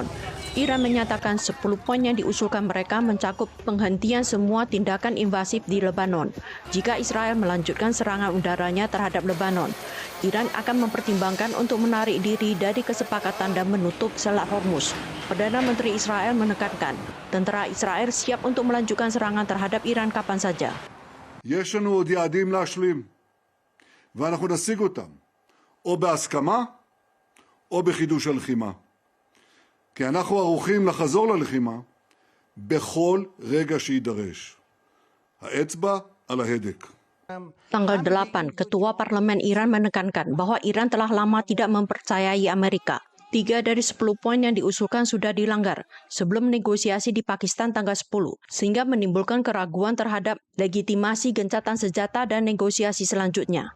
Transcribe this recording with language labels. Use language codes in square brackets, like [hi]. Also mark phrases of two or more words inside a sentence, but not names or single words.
[id] Iran menyatakan 10 poin yang diusulkan mereka mencakup penghentian semua tindakan invasif di Lebanon. Jika Israel melanjutkan serangan udaranya terhadap Lebanon, Iran akan mempertimbangkan untuk menarik diri dari kesepakatan dan menutup Selat Hormuz. Perdana Menteri Israel menekankan, tentara Israel siap untuk melanjutkan serangan terhadap Iran kapan saja. [he] יש לנו עוד יעדים להשלים, ואנחנו נשיג אותם, או בהסכמה, או בחידוש הלחימה. כי אנחנו ערוכים לחזור ללחימה בכל רגע שידרש. האצבע על ההדק. [id] Tanggal 8, Ketua Parlemen Iran menekankan bahwa Iran telah lama tidak mempercayai Amerika. 3 dari 10 poin yang diusulkan sudah dilanggar sebelum negosiasi di Pakistan tanggal 10, sehingga menimbulkan keraguan terhadap legitimasi gencatan senjata dan negosiasi selanjutnya.